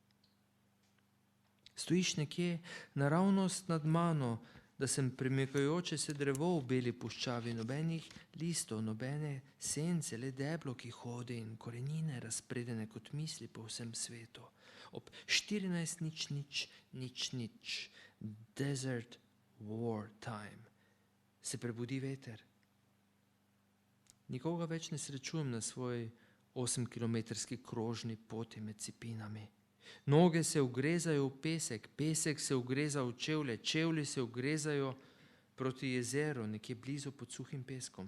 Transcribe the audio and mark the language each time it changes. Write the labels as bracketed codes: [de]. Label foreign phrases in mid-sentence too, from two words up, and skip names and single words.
[sl] Stojiš nekje naravnost nad mano, da sem premikajoče se drevo v beli puščavi, nobenih listov, nobene sence, le deblo, ki hodi in korenine razpredene kot misli po vsem svetu. Ob 14:00, [en] desert war time, [sl] se prebudi veter. Nikoga več ne srečujem na svoj 8-kilometrski krožni poti med cipinami. Noge se ugrezajo v pesek, pesek se ugreza v čevlje, čevlji se ugrezajo proti jezeru, nekje blizu pod suhim peskom.